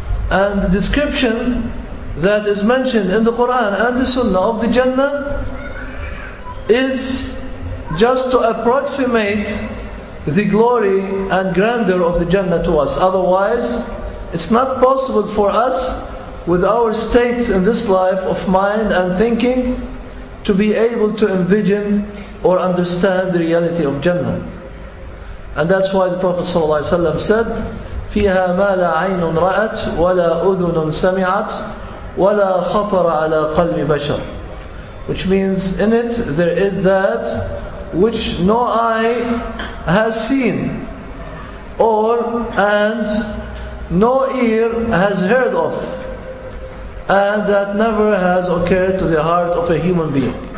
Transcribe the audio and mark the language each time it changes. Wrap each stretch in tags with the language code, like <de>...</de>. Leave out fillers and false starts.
<en>And the description that is mentioned in the Quran and the Sunnah of the Jannah is just to approximate the glory and grandeur of the Jannah to us. Otherwise, It's not possible for us, with our state in this life of mind and thinking, to be able to envision or understand the reality of Jannah. And that's why the Prophet ﷺ said,</en> <ar>فِيهَا مَا لَا عَيْنٌ رَأَتْ وَلَا أُذُنٌ سَمِعَتْ وَلَا خَطَرَ عَلَى قَلْبِ بَشَرٍ.</ar> <en>Which means in it there is that which no eye has seen, and no ear has heard of, and that never has occurred to the heart of a human being.</en>